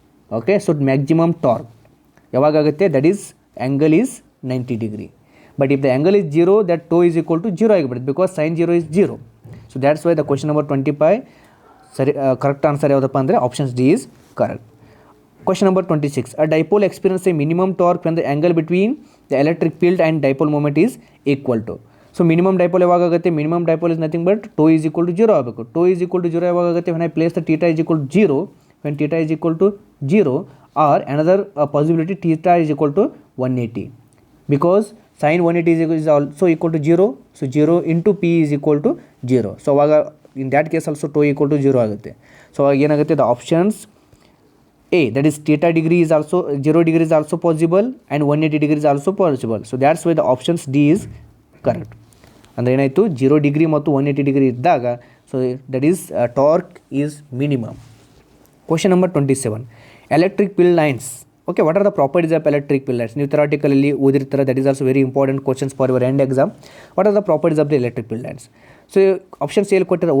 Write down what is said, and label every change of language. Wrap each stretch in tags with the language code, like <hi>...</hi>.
<en>okay, so maximum torque</en> <kn>ಯಾವಾಗುತ್ತೆ,</kn> <en>That is angle is 90 degree. But if the angle is 0, that tau is equal to 0</en> <kn>ಆಗಿಬಿಡುತ್ತೆ,</kn> <en>Because sine 0 is 0. So that's why the question number 25</en> <kn>ಸರಿ</kn> <en>correct answer</en> <kn>ಯಾವುದಪ್ಪ ಅಂದರೆ</kn> <en>Options D is correct. Question number 26. A dipole experiences a minimum torque when the angle between the electric field and dipole moment is equal to. So minimum dipole</en> <kn>ಯಾವಾಗ ಆಗುತ್ತೆ?</kn> <en>Minimum dipole is nothing but tau is equal to 0</en> <kn>ಆಗಬೇಕು.</kn> <en>Tau is equal to 0</en> <kn>ಯಾವಾಗ ಆಗುತ್ತೆ?</kn> <en>When I place the theta is equal to 0, when theta is equal to 0, or another possibility theta is equal to 180, because sin 180 is also equal to 0, so 0 into p is equal to 0. So</en> <kn>ಆವಾಗ</kn> <en>in that case also tau equal to 0</en> <kn>ಆಗುತ್ತೆ. So ಆವಾಗ ಏನಾಗುತ್ತೆ?</kn> <en>The options A, that is theta degree is also 0 degree is also possible and 180 degree is also possible. So that's why the options D is correct.</en> <kn>ಅಂದರೆ ಏನಾಯಿತು?</kn> <en>0 degree</en> <kn>ಮತ್ತು</kn> <en>180 degree</en> <kn>ಇದ್ದಾಗ</kn> <en>So that is torque is minimum. Question number 27. Electric field lines. Okay, what are the properties of electric field lines?</en> <kn>ನೀವು ಥಿಯರಾಟಿಕಲಲ್ಲಿ ಓದಿರ್ತಾರೆ.</kn> <en>That is also very important questions for your end exam. What are the properties of the electric field lines? So options</en> <kn>ಎಲ್ಲಿ ಕೊಟ್ಟಿದ್ದಾರೆ?</kn>